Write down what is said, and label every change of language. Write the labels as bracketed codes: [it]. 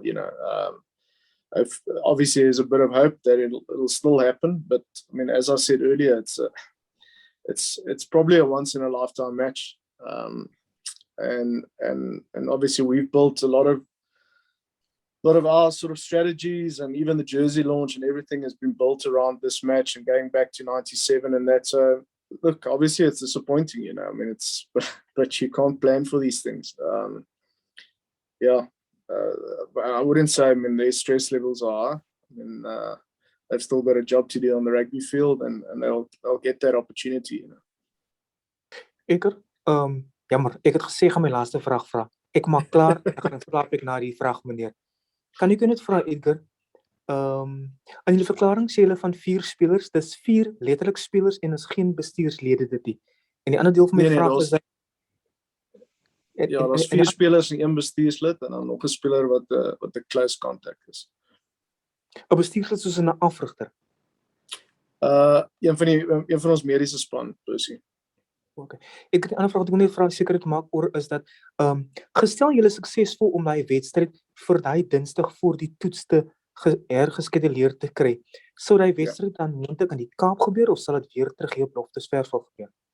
[en] You know, obviously there's a bit of hope that it'll still happen, but I mean, as I said earlier, it's probably a once in a lifetime match, and obviously we've built a lot of our sort of strategies, and even the jersey launch and everything has been built around this match and going back to '97, and that's look, obviously it's disappointing, you know. I mean, but you can't plan for these things. But I wouldn't say, I mean, their stress levels are. I mean, they've still got a job to do on the rugby field, and they'll get that opportunity, you know. [af] Edgar, jammer, ek het gesê gaan my laaste vraag vra. Ek maak klaar, ek gaan verklaar ek na die vraag, meneer. Kan ek net vra, Edgar? In julle verklaring sê julle van 4 spelers, dis 4 letterlik spelers en is geen bestuurslede dit nie. En die ander deel van my vraag is dat ja, daar's 4 spelers en 1 bestuurslid en dan nog 'n speler wat 'n close contact is. 'n bestuurslid soos 'n afrigter. Een van ons mediese span, Lucy. Okay. Ek het 'n ander vraag wat ek net vra seker te maak oor is dat gestel julle suksesvol om daai wedstryd vir daai Dinsdag voor die toets te hergeskeduleer te kry, sou daai wedstryd dan moontlik in die Kaap gebeur of sal dit weer terug hier op Loftesversveld gebeur?